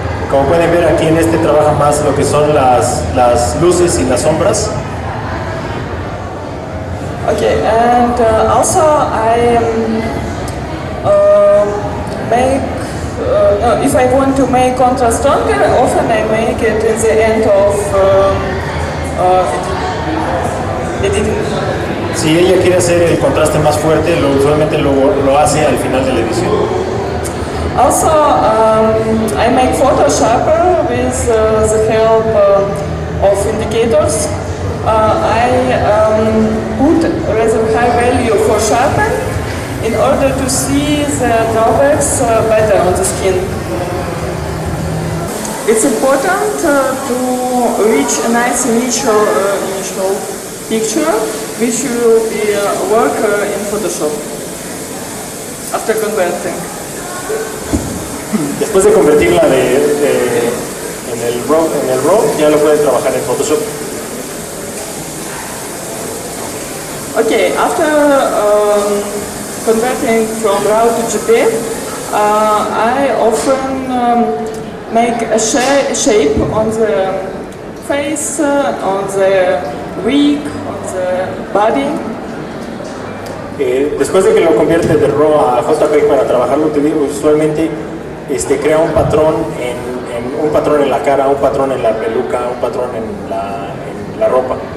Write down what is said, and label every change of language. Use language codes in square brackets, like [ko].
[es] Como pueden ver, aquí en trabaja más lo que son las luces y las sombras. [en] Okay, and also I make, if I want to make contrast stronger, often I make it in the end of editing. [es] Si ella quiere hacer el contraste más fuerte, usualmente lo hace al final de la edición. [en] Also, I make photo sharper with the help of indicators. I put rather high value for sharpen in order to see the drawbacks better on the skin. It's important to reach a nice initial picture, which will be work in Photoshop after converting. [es] Después de convertirla en el RAW, ya lo pueden trabajar en Photoshop. [en] Okay, after converting from RAW to Gt10, I often make a shape on the face, on the wig, on the body. [es] Después de que lo convierte de RAW a JPEG para trabajarlo, usualmente crea un patrón en la cara, un patrón en la peluca, un patrón en la ropa.